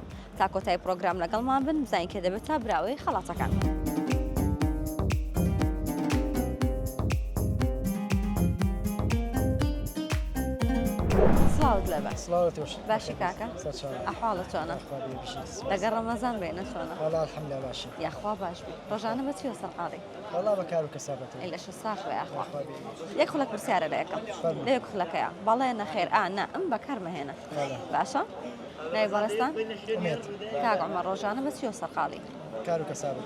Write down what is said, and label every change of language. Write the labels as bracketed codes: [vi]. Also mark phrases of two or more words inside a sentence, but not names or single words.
[ckb] تا کۆتایی پرۆگرام لەگەڵمان بن بزانین کە دەبێت تا براوەی خەڵاتەکان. سڵاوت لەبەر. سڵاوت وش. باشی کاکە؟ ئەحواڵە چۆنە؟ لەگەڵ ڕەمەزان بێنە چۆنە؟ [ar] والله الحمد لله باشی. [ckb] یاخوا باش بی. ڕۆژانە بە چیوە سەرقاڵی؟ والله بەکار و کەسابەت. ئەی لەش ساخوێ یاخوا. یەک خولەک پرسیارە لە یەکەم. لە یەک خولەکەیە. بەڵێ نەخێر نا ئەم بەکار مەهێنە. باشە؟ ناوی بەڕێستان؟ ئومێد. کاک عومەر ڕۆژانە بە چیوە سەرقاڵی؟ کار و کەسابەت.